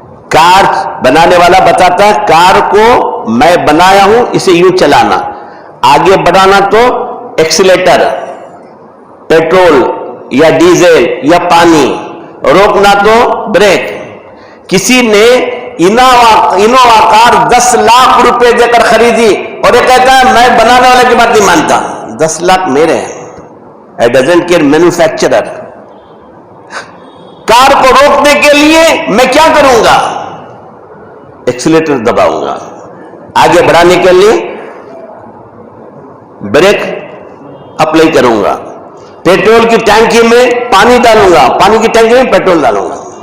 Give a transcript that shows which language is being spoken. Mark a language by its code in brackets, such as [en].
[ur] کار بنانے والا بتاتا ہے کار کو میں بنایا ہوں، اسے یوں چلانا، آگے بڑھانا تو ایکسیلیٹر، پیٹرول یا ڈیزل یا پانی، روکنا تو بریک. کسی نے انووا کار 10 لاکھ روپے دے کر خریدی اور یہ کہتا ہے میں بنانے والے کی بات نہیں مانتا، 10 لاکھ میرے ہیں. [en] I doesn't care manufacturer. [ur] کار کو روکنے کے لیے میں کیا کروں گا؟ ایکسیلیٹر دباؤں گا. آگے بڑھانے کے لیے بریک اپلائی کروں گا. پیٹرول کی ٹینکی میں پانی ڈالوں گا، پانی کی ٹینکی میں پیٹرول ڈالوں گا.